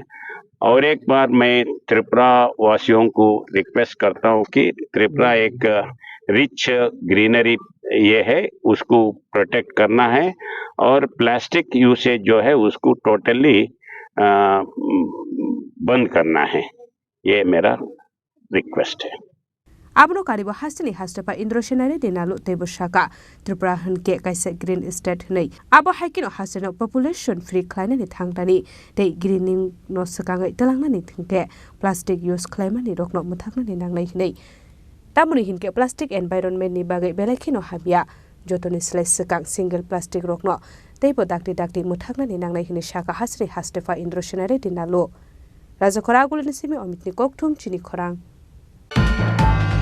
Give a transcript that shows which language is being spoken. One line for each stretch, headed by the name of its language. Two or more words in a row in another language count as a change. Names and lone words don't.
Hindi: और एक बार मैं त्रिपुरा वासियों को रिक्वेस्ट करता हूँ कि त्रिपुरा एक
English: rich greenery
Hindi: ये है, उसको प्रोटेक्ट करना है और
English: plastic usage
Hindi: जो है उसको टोटली बंद करना है। ये मेरा रिक्वेस्ट है।
Kok Borok: Abno karibo Hasteni hastepha Indra Sena ReddyNallu tebo shaka Tripura hunke kaisa
English: green state
Kok Borok: nei abo haikino hasteno
English: population free
Kok Borok: khlainani thangtani tei greening no sakangai talangnani thingke
English: plastic use
Kok Borok: khlaimani rokno muthaknani nangnai hinei tamuni hinke
English: plastic environment
Kok Borok: ni bagai belaikino habia jotoni slai sakang
English: single plastic
Kok Borok: rokno teibo dakti muthaknani nangnai hinei shaka Hasteni hastepha Indra Sena ReddyNallu Rajakhor Agulini simi omitni kokthum Chini Khorang